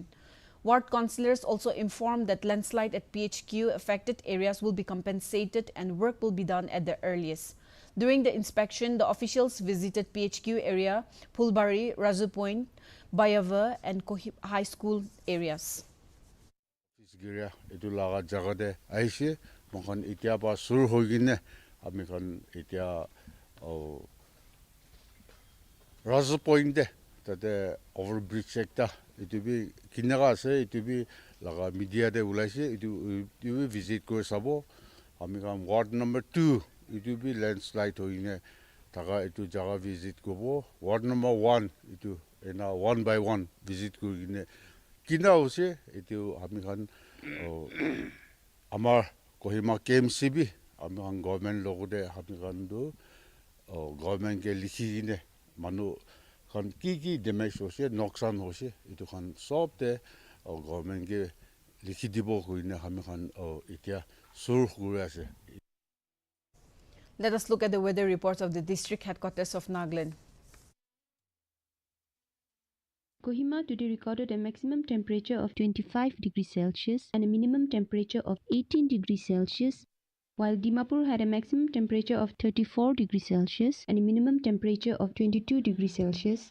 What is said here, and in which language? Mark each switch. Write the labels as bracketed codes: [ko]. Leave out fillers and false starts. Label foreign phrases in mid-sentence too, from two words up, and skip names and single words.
[en] Ward councillors also informed that landslide at PHQ affected areas will be compensated and work will be done at the earliest. During the inspection, the officials visited PHQ area, Pulbari, Razu Point, Bayava and Kohima High School areas. [nag] Itu laga jaga de aise mokhan itia ba sur hoigine ami kan itia Razu Point de tate overbridge ekta itu bi kinaga ase itu bi laga media de ulaise itu visit kore sabo ami kan [en] ward number 2 [nag] itu bi landslide hoine taga itu jaga visit kobo [en] ward number 1 [nag] itu ena [en] one by one [nag] visit korine kina ose itu ami kan amar Kohima KMC bi ami kan government logode ami kan do government ke likhi ne manu kan ki damage hose noksan hose itu kan sob de government ke likhi dibo korine ami kan itia sur kore ase. [en] Let us look at the weather reports of the district headquarters of Nagaland. Kohima today recorded a maximum temperature of 25 degrees Celsius and a minimum temperature of 18 degrees Celsius, while Dimapur had a maximum temperature of 34 degrees Celsius and a minimum temperature of 22 degrees Celsius.